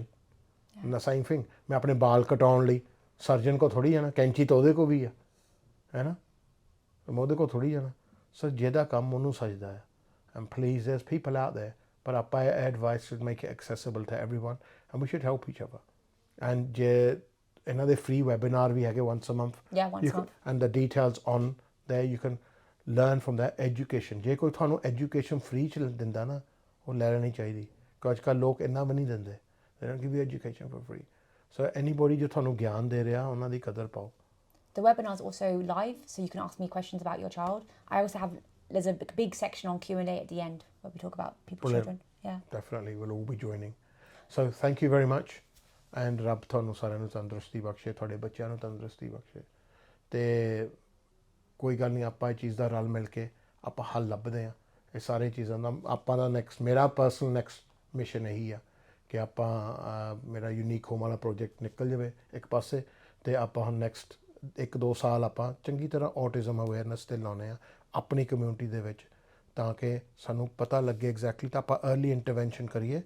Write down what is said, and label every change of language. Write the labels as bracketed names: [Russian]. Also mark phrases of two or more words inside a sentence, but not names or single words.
[English] the same thing, [Punjabi] ਮੈਂ ਆਪਣੇ ਬਾਲ ਕਟਾਉਣ ਲਈ ਸਰਜਨ ਕੋਲ ਥੋੜ੍ਹੀ ਜਾਣਾ, ਕੈਂਚੀ ਤਾਂ ਉਹਦੇ ਕੋਲ ਵੀ ਆ, ਹੈ ਨਾ. ਮੈਂ ਉਹਦੇ ਕੋਲ ਥੋੜ੍ਹੀ ਜਾਣਾ. ਸੋ ਜਿਹਦਾ ਕੰਮ ਉਹਨੂੰ ਸਜਦਾ ਹੈ. [English] and please there's people out there, [Punjabi] ਪਰ ਆਪਾਂ ਇਹ [English] advice should make it accessible to everyone, and we should help each other. [Punjabi] ਐਂਡ ਜੇ ਇਹਨਾਂ ਦੇ [English] free webinar [Punjabi] ਵੀ ਹੈਗੇ [English] once a month. Yeah, once a month. And the details on there, you can learn from their education. [Punjabi] ਜੇ ਕੋਈ ਤੁਹਾਨੂੰ [English] education free [Punjabi] ਚ ਦਿੰਦਾ ਨਾ, ਉਹ ਲੈ ਲੈਣੀ ਚਾਹੀਦੀ. ਕਿਉਂਕਿ ਅੱਜ ਕੱਲ੍ਹ ਲੋਕ ਇੰਨਾ ਵੀ ਨਹੀਂ ਦਿੰਦੇ. [English] They don't give you education for free. So anybody [Punjabi] ਜੋ ਤੁਹਾਨੂੰ ਗਿਆਨ ਦੇ ਰਿਹਾ, ਉਹਨਾਂ ਦੀ ਕਦਰ ਪਾਓ. [English] The webinar is also live, so you can ask me questions about your child. I also have, there's a big section on Q&A at the end where we talk about people's children. Yeah. Definitely, we'll all be joining. So thank you very much. [Punjabi] ਐਂਡ ਰੱਬ ਤੁਹਾਨੂੰ ਸਾਰਿਆਂ ਨੂੰ ਤੰਦਰੁਸਤੀ ਬਖਸ਼ੇ, ਤੁਹਾਡੇ ਬੱਚਿਆਂ ਨੂੰ ਤੰਦਰੁਸਤੀ ਬਖਸ਼ੇ. ਅਤੇ ਕੋਈ ਗੱਲ ਨਹੀਂ, ਆਪਾਂ ਇਹ ਚੀਜ਼ ਦਾ ਰਲ ਮਿਲ ਕੇ ਆਪਾਂ ਹੱਲ ਲੱਭਦੇ ਹਾਂ ਇਹ ਸਾਰੇ ਚੀਜ਼ਾਂ ਦਾ. ਆਪਾਂ ਦਾ ਮੇਰਾ [English] personal next mission [Punjabi] ਇਹੀ ਆ ਕਿ ਆਪਾਂ ਮੇਰਾ [English] unique home [Punjabi] ਵਾਲਾ ਪ੍ਰੋਜੈਕਟ ਨਿਕਲ ਜਾਵੇ ਇੱਕ ਪਾਸੇ, ਅਤੇ ਆਪਾਂ ਹੁਣ ਨੈਕਸਟ 1-2 ਸਾਲ ਆਪਾਂ ਚੰਗੀ ਤਰ੍ਹਾਂ [English] autism awareness [Punjabi] 'ਤੇ ਲਾਉਂਦੇ ਹਾਂ ਆਪਣੀ ਕਮਿਊਨਿਟੀ ਦੇ ਵਿੱਚ, ਤਾਂ ਕਿ ਸਾਨੂੰ ਪਤਾ ਲੱਗੇ ਐਗਜ਼ੈਕਟਲੀ, ਤਾਂ ਆਪਾਂ [English] early intervention [Punjabi] ਕਰੀਏ.